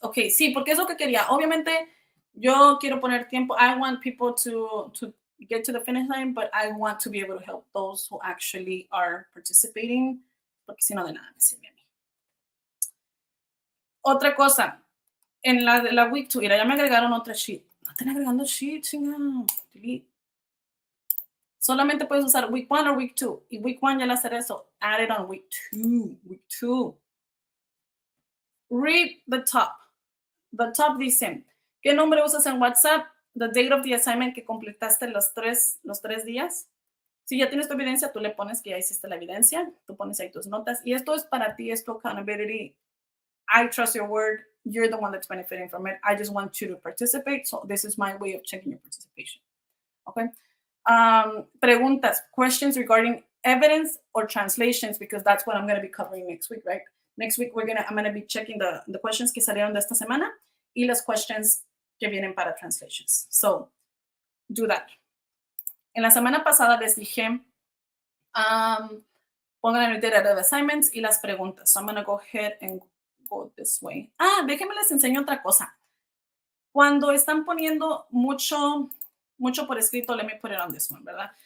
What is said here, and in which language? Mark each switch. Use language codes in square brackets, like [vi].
[es] Okay, sí, porque es lo que quería. Obviamente, yo quiero poner tiempo. [en] I want people to get to the finish line, but I want to be able to help those who actually are participating, [es] porque si no, de nada me sirve a mí. Otra cosa, en la week 2, mira, ya me agregaron otra sheet. No están agregando sheet, chingada. Delete. Solamente puedes usar week 1 o week 2. Y week 1 ya la hacer eso. [en] Add it on week 2. Week 2. Read the top. The top [es] dice, ¿qué nombre usas en WhatsApp? [en] The date of the assignment [es] que completaste los tres días. Si ya tienes tu evidencia, tú le pones que ya hiciste la evidencia. Tú pones ahí tus notas. Y esto es para ti, es tu accountability. [en] I trust your word. You're the one that's benefiting from it. I just want you to participate. So this is my way of checking your participation. Okay. Preguntas, questions regarding evidence or translations, because that's what I'm going to be covering next week, right? Next week, I'm going to be checking the questions [es] que salieron de esta semana [en] y las questions [es] que vienen para [en] translations. So, do that. [es] En la semana pasada les dije, pongan el data of assignments y las preguntas. [en] So, I'm going to go ahead and go this way. [es] Déjenme les enseño otra cosa. Cuando están poniendo mucho por escrito, [en] let me put it on this one, [es] ¿verdad?